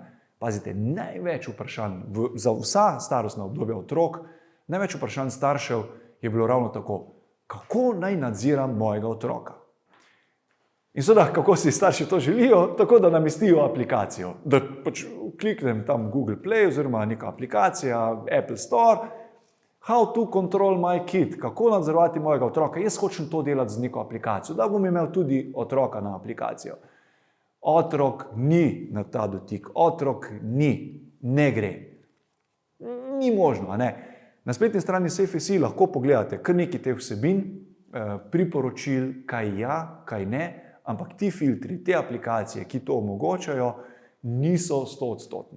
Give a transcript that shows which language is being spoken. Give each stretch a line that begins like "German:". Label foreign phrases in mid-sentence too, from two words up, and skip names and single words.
Slovenian: Pazite, največ vprašanj za vsa starostna obdobja otrok, največ vprašanj staršev je bilo ravno tako, kako naj nadziram mojega otroka. In seveda, kako si starši to želijo, tako da namestijo aplikacijo. Da pač kliknem tam Google Play oziroma neka aplikacija,
English: Apple Store, how to control my kid,
Slovenian: kako nadzorovati mojega otroka. Jaz hočem to delati z neko aplikacijo, da bom imel tudi otroka na aplikacijo. Otrok ni na ta dotik, otrok ne gre. Ni možno, a ne. Na spletni strani Safety lahko pogledate kar nekaj teh vsebin priporočil, kaj ja, kaj ne, ampak ti filtri, te aplikacije, ki to omogočajo, niso 100-odstotni.